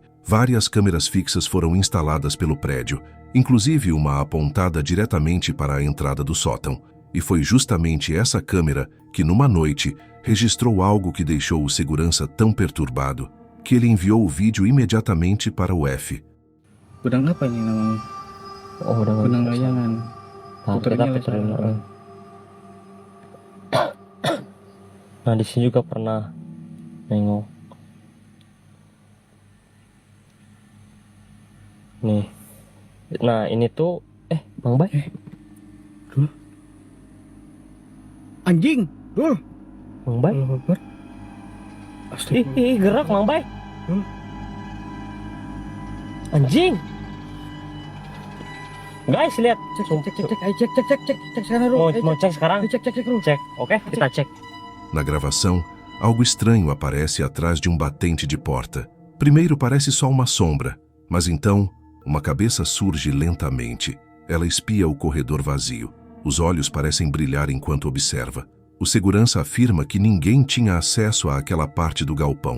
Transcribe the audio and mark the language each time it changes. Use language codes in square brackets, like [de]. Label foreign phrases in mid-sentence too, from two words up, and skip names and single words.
[pt] Várias câmeras fixas foram instaladas pelo prédio, inclusive uma apontada diretamente para a entrada do sótão. E foi justamente essa câmera que, numa noite, registrou algo que deixou o segurança tão perturbado que ele enviou o vídeo imediatamente para o F. [id] Gudang apa ini namanya? Oh, Gudang layangan. Puternya layangan. Nah, di sini juga pernah nengok. Nih. Nah, ini tuh Bang Bay. Dul. Anjing, Dul. Bang Bay. Ih, gerak Bang Bay. Anjing. Guys, lihat. Cek sekarang, Mau cek sekarang? Cek. Oke, kita cek. [pt] Na gravação, algo estranho aparece atrás de um batente de porta. Primeiro parece só uma sombra, mas então uma cabeça surge lentamente. Ela espia o corredor vazio. Os olhos parecem brilhar enquanto observa. O segurança afirma que ninguém tinha acesso àquela parte do galpão.